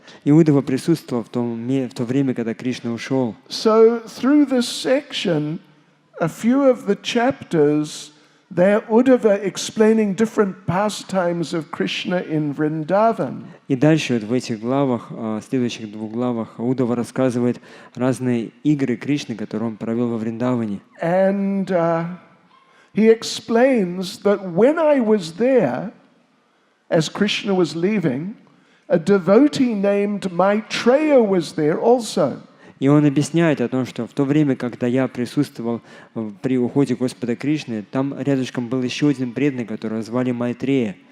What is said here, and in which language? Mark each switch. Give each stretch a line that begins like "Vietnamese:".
Russian: И Удава присутствовал в то время, когда Кришна ушел.
English: So through this section, a few of the chapters There Uddhava explaining different pastimes of Krishna in Vrindavan.
Russian: И дальше вот в этих главах, следующих двух главах, Удава рассказывает разные игры Кришны, которые он провел во Вриндаване.
English: And he explains that when I was there, as Krishna was leaving, a devotee named Maitreya was there also.
Russian: И он объясняет о том, что в то время, когда я присутствовал при уходе Господа Кришны, там рядышком был еще один преданный, которого звали Майтрея.